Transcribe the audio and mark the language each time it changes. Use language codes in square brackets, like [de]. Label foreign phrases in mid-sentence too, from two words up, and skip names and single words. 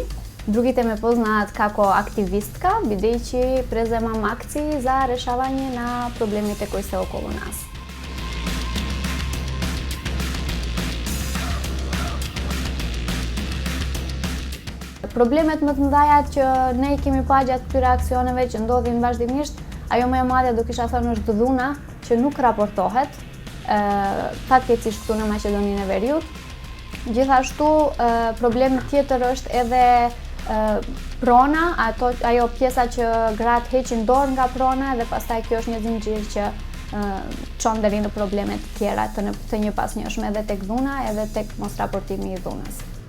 [mk] Другите ме познаат како активистка, бидејќи преземам акции за решавање на проблемите кои се околу нас. Проблемот ме дајат [sq] që ne i kemi pa gjatë këtyre aksioneve që ndodhin vazhdimisht, ajo më e madhe do kisha thënë është dhuna që nuk raportohet, fatkeqësisht këtu në Maqedoninë e Veriut. Gjithashtu problem tjetër është edhe prona, ajo pjesa që gratë heqin dorë nga prona dhe pastaj kjo është një zinxhir që çon deri në probleme të tjera të njëpasnjëshme edhe tek dhuna edhe tek mos raportimi i dhunës.